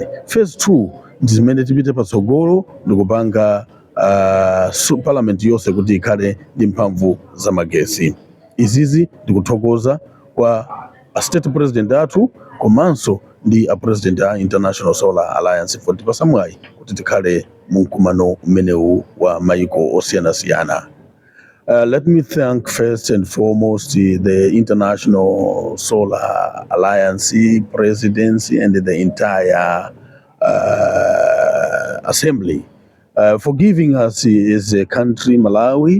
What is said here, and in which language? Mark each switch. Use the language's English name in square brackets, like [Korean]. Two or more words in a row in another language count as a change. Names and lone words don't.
[Nyanja] Phase 2 ndi zimene tipite patsogolo ndikupanga parliament yonse kuti ikhale ndi mphamvu za magetsi. Izizi ndikuthokoza kwa state president athu komanso ndi president a International Solar Alliance for tipasa mwayi kuti tikhale mu mkumano umenewu wa mayiko osiyanasiyana. [English] Let me thank first and foremost the International Solar Alliance presidency and the entire assembly for giving us as a country, Malawi.